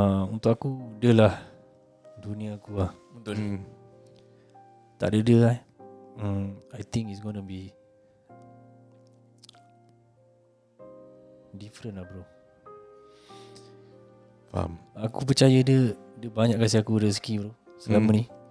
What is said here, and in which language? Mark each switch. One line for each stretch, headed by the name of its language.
Malay: Untuk aku dia lah dunia aku lah. Betul. Tak ada dia
English: I think it's gonna be different lah, bro.
Malay: Faham. Aku percaya dia banyak kasih aku rezeki, bro, selama ni.